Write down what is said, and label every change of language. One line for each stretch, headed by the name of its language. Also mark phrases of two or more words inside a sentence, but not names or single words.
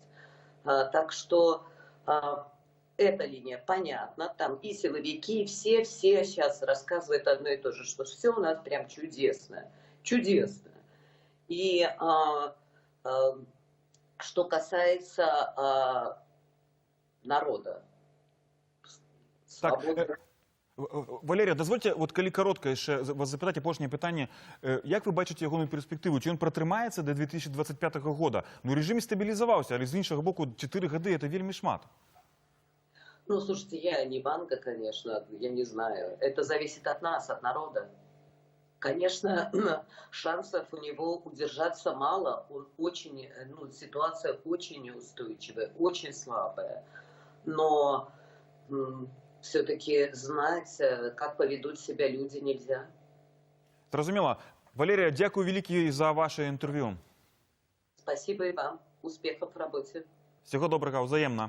Russian: Так что эта линия понятна, там и силовики, все сейчас рассказывают одно и то же, что все у нас прям чудесно, чудесно. И что касается народа, свободы.
Belarusian: Валерія, дазвольце, от калі коротка яшчэ вас запытаць апошняе пытанне, як вы бачыце ягоную перспектыву? Ці ён пратрымаецца да 2025 года? Ну, режим стабілізаваўся, але з іншага боку 4 гады это вельмі шмат.
Russian: Ну, слушайте, я не банка, конечно, я не знаю. Это зависит от нас, от народа. Конечно, шансов у него удержаться мало. Он очень, ну, ситуация очень неустойчивая, очень слабая. Но все-таки знать, как поведут себя люди, нельзя.
Belarusian: Зразумела. Валерія, дзякую вялікі за ваше інтэрв'ю.
Russian: Спасибо и вам. Успехов в работе.
Belarusian: Всего добрага, ўзаемна.